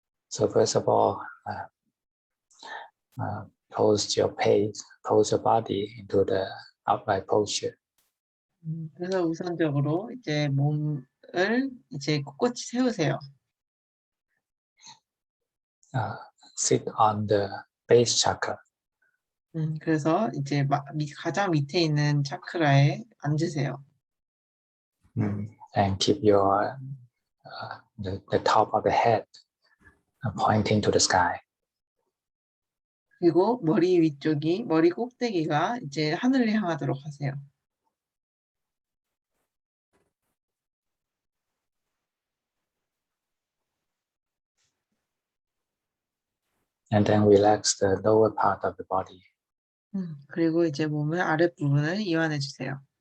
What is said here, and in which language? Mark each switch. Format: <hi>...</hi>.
<en>So first of all, pose your body into the upright posture.</en> <ko>그래서 우선적으로 이제 몸을 이제 꼿꼿이 세우세요.</ko> <en>Sit on the base chakra.</en> <ko>그래서 이제 가장 밑에 있는 차크라에 앉으세요.</ko> <en>And keep your the top of the head pointing to the sky.</en> <ko>그리고 머리 꼭대기가 이제 하늘을 향하도록 하세요.</ko> <en>And then relax the lower part of the body.</en> <ko>그리고 이제 몸의 아랫부분을 이완해 주세요.</ko>